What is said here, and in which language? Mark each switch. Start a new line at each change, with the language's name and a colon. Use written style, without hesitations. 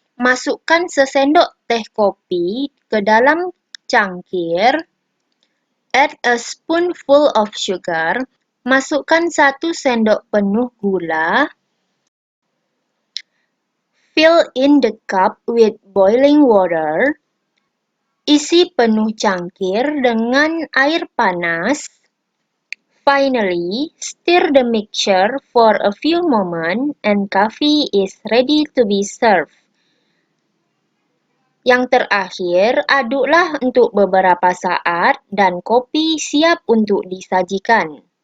Indonesian: Masukkan sesendok teh kopi ke dalam cangkir.
English: Add a spoonful of sugar.
Indonesian: Masukkan 1 sendok penuh gula.
English: Fill in the cup with boiling water.
Indonesian: Isi penuh cangkir dengan air panas.
English: Finally, stir the mixture for a few moments and coffee is ready to be served.
Indonesian: Yang terakhir, aduklah untuk beberapa saat dan kopi siap untuk disajikan.